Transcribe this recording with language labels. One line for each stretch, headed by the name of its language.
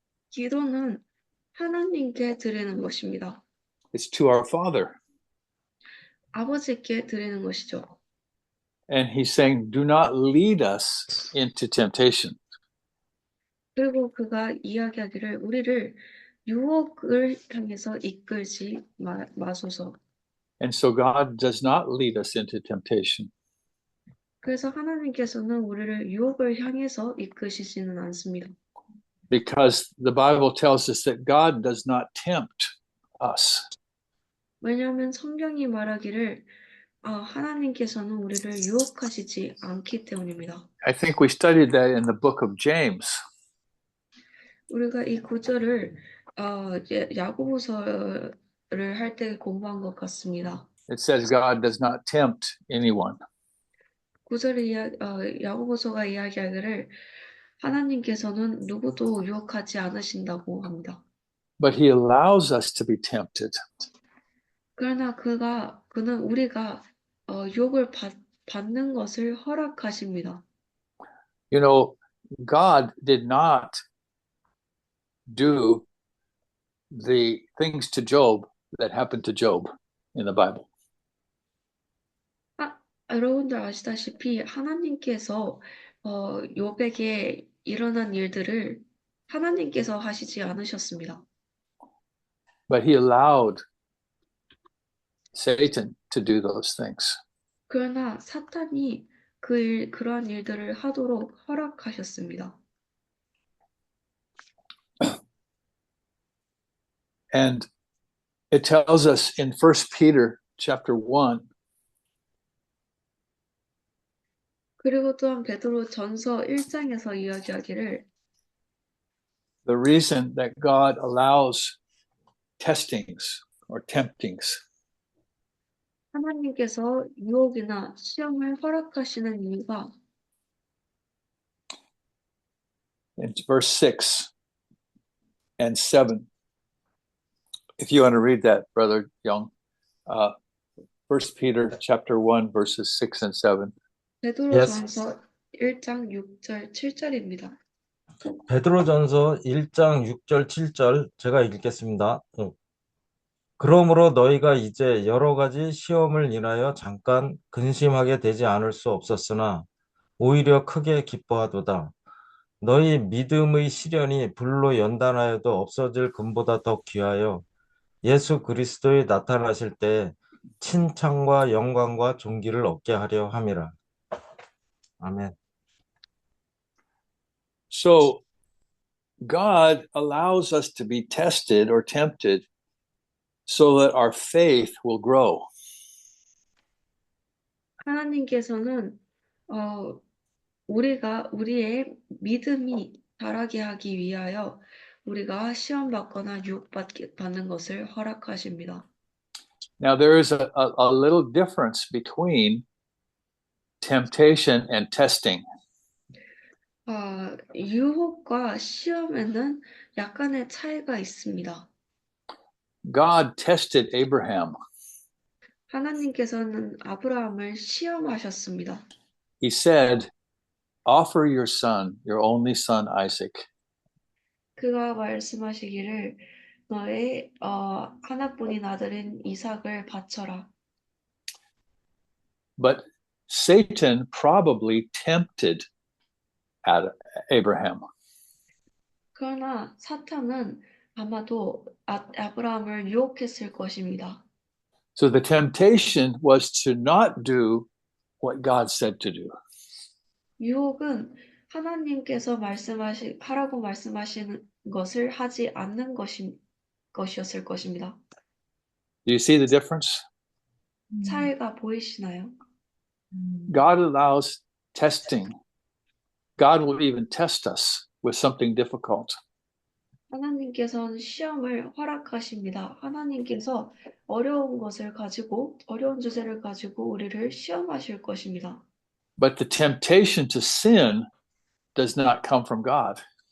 Korean: 기도는 하나님께 드리는 것입니다.
English: It's to our Father.
Korean: 아버지께 드리는 것이죠.
English: And he's saying, do not lead us into temptation.
Korean: 그리고 그가 이야기하기를 우리를 유혹을 향해서 이끌지 마소서.
English: And so God does not lead us into temptation.
Korean: 그래서 하나님께서는 우리를 유혹을 향해서 이끄시지는 않습니다.
English: Because the Bible tells us that God does not tempt us.
Korean: 왜냐하면 성경이 말하기를 하나님께서는 우리를 유혹하시지 않기 때문입니다.
English: I think we studied that in the book of James.
Korean: 우리가 이 구절을 야고보서를 할 때 공부한 것 같습니다.
English: It says God does not tempt anyone.
Korean: 구절을 야고보서가 이야기하기를 하나님께서는 누구도 유혹하지 않으신다고 합니다.
English: But he allows us to be tempted.
Korean: 그러나 그는 우리가 유혹을 받는 것을 허락하십니다.
English: You know, God did not do the things to Job that happened to Job in the Bible.
Korean: 여러분들 아시다시피 하나님께서 욥에게 일어난 일들을 하나님께서 하시지 않으셨습니다.
English: But he allowed Satan to do those things.
Korean: 그러나 사탄이 그러한 일들을 하도록 허락하셨습니다.
English: And it tells us in 1 Peter chapter 1,
Korean: 그리고 또한 베드로 전서 1장에서 이야기하기를
English: the reason that God allows testings or temptings
Korean: 하나님께서 유혹이나 시험을 허락하시는 이유가
English: in verse 6 and 7. If you want to read that, Brother Young, 1 Peter chapter 1, verses 6 and 7.
Korean: 베드로전서 1장 6절 7절입니다. 베드로전서 1장 6절 7절 제가 읽겠습니다. 그러므로 너희가 이제 여러 가지 시험을 인하여 잠깐 근심하게 되지 않을 수 없었으나 오히려 크게 기뻐하도다. 너희 믿음의 시련이 불로 연단하여도 없어질 금보다 더 귀하여 예수 그리스도의 나타나실 때 칭찬과 영광과 존귀를 얻게 하려 함이라. 아멘.
English: So God allows us to be tested or tempted so that our faith will grow.
Korean: 하나님께서는 우리의 믿음이 자라게 하기 위하여 우리가 시험 받거나 유혹받는 것을 허락하십니다.
English: Now, there is a little difference between temptation and testing.
Korean: 유혹과 시험에는 약간의 차이가 있습니다.
English: God tested Abraham.
Korean: 하나님께서는 아브라함을 시험하셨습니다.
English: He said, offer your son, your only son, Isaac.
Korean: 그가 말씀하시기를 너의 하나뿐인 아들인 이삭을 바쳐라.
English: But Satan probably tempted Abraham.
Korean: 그러나 사탄은 아마도 아브라함을 유혹했을 것입니다.
English: So the temptation was to not do what God said to do.
Korean: 유혹은 하나님께서 하라고 말씀하시는 것을 하지 않는 것이었을 것입니다.
English: Do you see the difference?
Korean: 차이가 보이시나요?
English: God allows testing. God will even test us with something difficult.
Korean: 하나님께서는 시험을 허락하십니다. 하나님께서 어려운 주제를 가지고 우리를 시험하실 것입니다.
English: But the temptation to sin does not come from God.